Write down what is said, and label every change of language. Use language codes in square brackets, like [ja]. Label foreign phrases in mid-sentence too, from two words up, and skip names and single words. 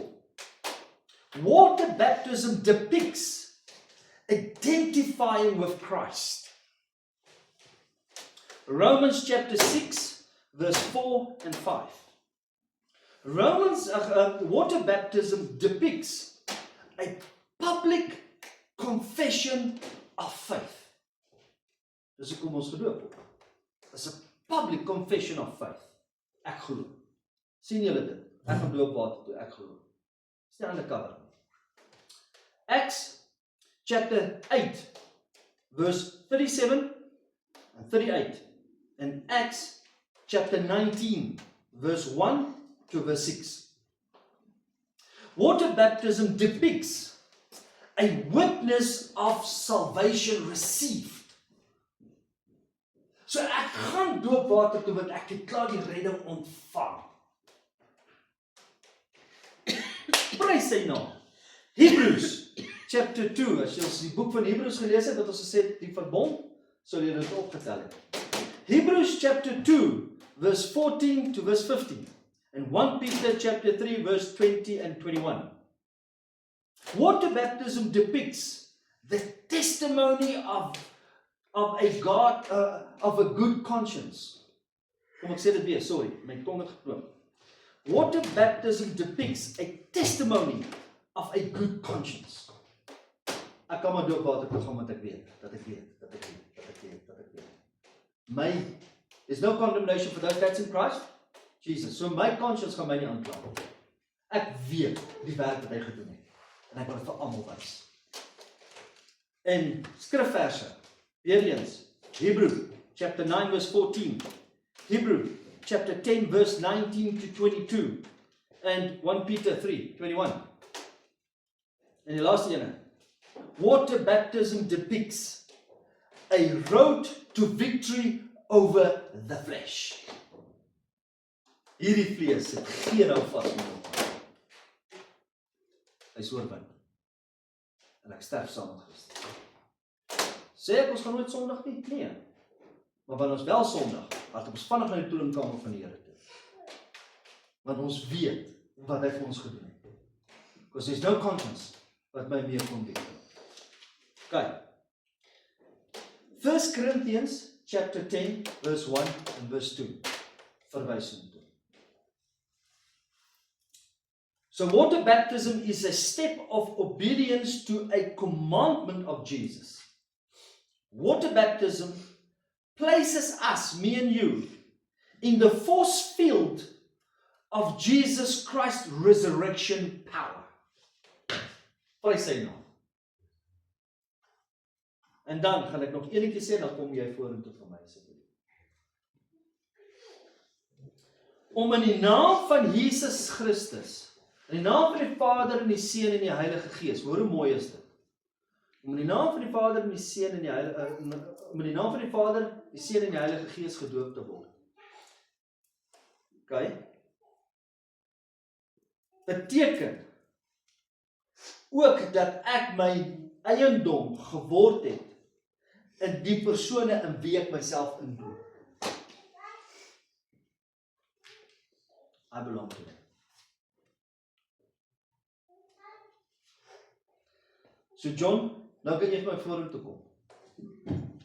[en] Water baptism depicts identifying with Christ. Romans chapter 6 verse 4 and 5. Water baptism depicts a public confession of faith. [af] Dis hoekom ons gedoop word. Dis 'n [en] public confession of faith. [af] Ek glo. Sien julle dit? Ek gaan doop water toe, ek glo. Dis nie undercover nie. [en] Acts chapter 8 verse 37 and 38 and Acts chapter 19 verse 1 to verse 6. Water baptism depicts a witness of salvation received. [af] So ek gaan doop water toe want ek het klaar die redding ontvang. Prys sy naam. [en] Hebrews chapter 2, [af] as jy ons die boek van Hebrews gelees het, wat ons gesê het, die verbond, sal jy dit opgetel het. [en] Hebrews chapter 2, verse 14 to verse 15, and 1 Peter chapter 3, verse 20 and 21. Water baptism depicts the testimony of a good conscience. [af] Kom ek sê dit weer, sorry, my tong het gekloop. [en] Water baptism depicts a testimony of a good conscience. [af] Ek kan maar doop water toe gaan want ek weet, dat ek weet. [en] There's no condemnation for those that's in Christ, Jesus. [af] So my conscience gaan my nie aankla. Ek weet die werk wat hy gedoen het. En ek wil dit vir almal wys. En skrifverse, weer eens, [en] Hebrew chapter 9 verse 14, Hebrew chapter 10 verse 19 to 22, and 1 Peter 3, 21. [af] En die laaste ene, [en] water baptism depicts a road to victory over the flesh. [af] Hierdie vlees sit geen hou vas met hom. Hy is oorwin. En ek sterf saam met Christus. Sê ek ons gaan nooit sondig nie? Nee. Maar wanneer ons wel sondig, laat ons vinnig na die toornkamer van die Here toe. Want ons weet wat hy vir ons gedoen het. [en] Because there's no conscience [af] wat my meer kon weet. Okay. [en] 1 Corinthians chapter 10 verse 1 and verse 2. [af] Verwys hom toe. [en] So water baptism is a step of obedience to a commandment of Jesus. Water baptism places us, me and you, in the force field of Jesus Christ's resurrection power. [af] Prys sy naam. En dan gaan ek nog enetjie sê, dan kom jy vorentoe vir my asseblief. Om in die naam van Jesus Christus, in die naam van die Vader en die Seun en die Heilige Gees, hoor hoe mooi is dit? Om in die naam van die Vader en die Seun en die om in die naam van die Vader, die Seun en die Heilige Gees gedoop te word. Okay? Beteken ook dat ek my eiendom geword het in die persone in wie ek myself indoop. [en] I belong to them. [af] So John, nou kan jy vir my vorentoe kom.